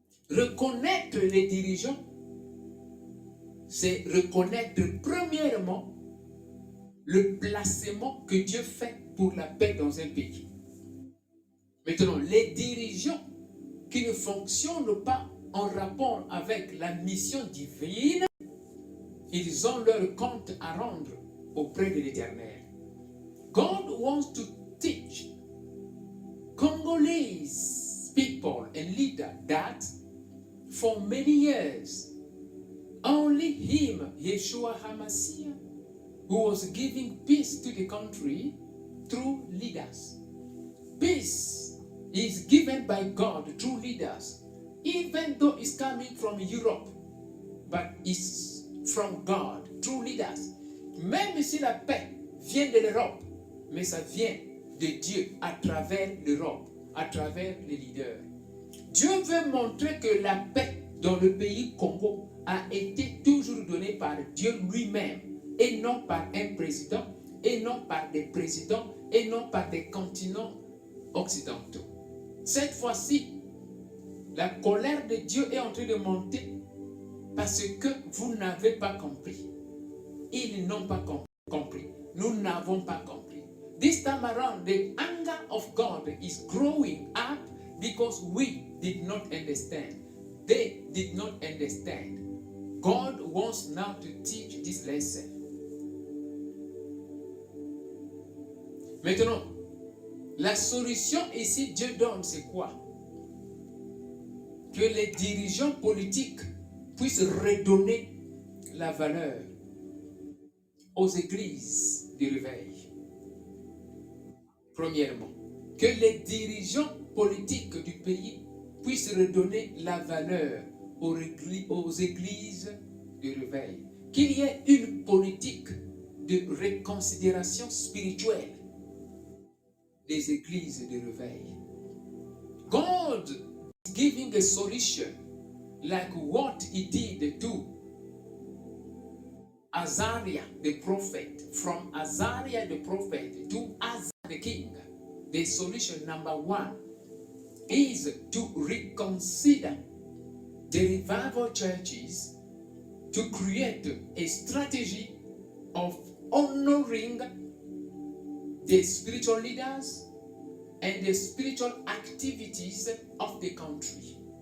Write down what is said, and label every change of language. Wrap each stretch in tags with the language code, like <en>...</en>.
<fr>Reconnaître les dirigeants, c'est reconnaître premièrement le placement que Dieu fait pour la paix dans un pays. Maintenant, les dirigeants qui ne fonctionnent pas en rapport avec la mission divine, ils ont leur compte à rendre auprès de l'Éternel.</fr> <en>God wants to teach Congolese people and leaders that for many years, only him, Yeshua HaMashiach, who was giving peace to the country through leaders. Peace is given by God through leaders, even though it's coming from Europe, but it's from God through leaders.</en> <fr>Même si la paix vient de l'Europe, mais ça vient de Dieu à travers l'Europe, à travers les leaders. Dieu veut montrer que la paix dans le pays Congo a été toujours donnée par Dieu lui-même et non par un président, et non par des présidents, et non par des continents occidentaux. Cette fois-ci, la colère de Dieu est en train de monter parce que vous n'avez pas compris. Ils n'ont pas compris. Nous n'avons pas compris.</fr> <en>This time around, the anger of God is growing up because we did not understand. They did not understand. God wants now to teach this lesson.</en> <fr>Maintenant, la solution ici, Dieu donne, c'est quoi? Que les dirigeants politiques puissent redonner la valeur aux églises du réveil. Premièrement, que les dirigeants politiques du pays puissent redonner la valeur aux églises du réveil. Qu'il y ait une politique de réconsidération spirituelle des églises de réveil.</fr> <en>God is giving a solution like what he did to Azariah the prophet, from Azariah the prophet to Asa the king. The solution number one is to reconsider the revival churches, to create a strategy of honoring the spiritual leaders and the spiritual activities of the country.</en>